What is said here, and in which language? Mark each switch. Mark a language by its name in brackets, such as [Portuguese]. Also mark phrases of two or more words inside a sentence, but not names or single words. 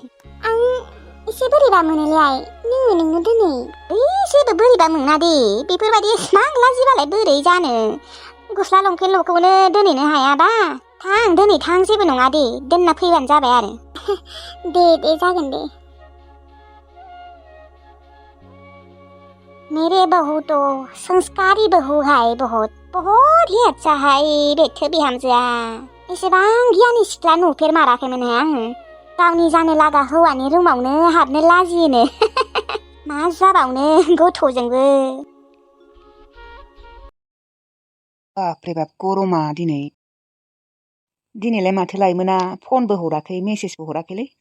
[Bodo] आं एसे बोरैबा मोनोलै आइ नोंनो दोनै जेबो बोरैबा मोना दे बेफोरबायदि एसेबां लाजिबालाय बोरै जानो गस्ला लंपेन्टल'खौनो दोनहैनो हायाबा थां जेबो नङा दे दोनना फैबानो जाबाय आरो दे जागोन दे [Hindi] मेरे बहू तो संस्कारी बहू है बहुत ही अच्छा है [Bodo] बेथो बिहामजोआ एसेबां गियानि सिख्ला नुफेरमाराखैमोनहाय आङो गावनि जानो लागा हौवानि रुमावनो हाबनो लाजियोनो मा जाबावनो गथ'जोंबो बापरे बाप गरमा दिनैलाय माथो लायमोना फनबो हराखै मेसेजबो हराखैलै